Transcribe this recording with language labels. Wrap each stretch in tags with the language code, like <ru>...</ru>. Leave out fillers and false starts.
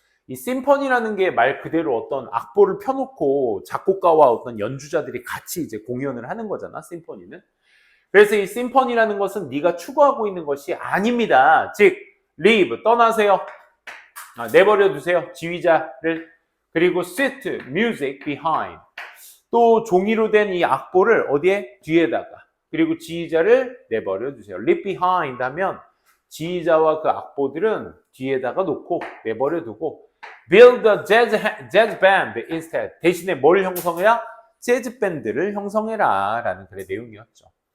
<ko>이 심포니라는 게 말 그대로 어떤 악보를 펴놓고 작곡가와 어떤 연주자들이 같이 이제 공연을 하는 거잖아, 심포니는. 그래서 이 심포니라는 것은 네가 추구하고 있는 것이 아닙니다. 즉, leave, 떠나세요. 내버려 두세요. 지휘자를.</ko> <en>그리고 sit, music behind.</en> <ko>또 종이로 된 이 악보를 어디에? 뒤에다가. 그리고 지휘자를 내버려 두세요. leave behind 하면 지휘자와 그 악보들은 뒤에다가 놓고 내버려 두고</ko> <en>build a jazz band instead.</en> <ko>대신에 뭘 형성해야? 재즈 밴드를 형성해라 라는 글의 내용이었죠.</ko>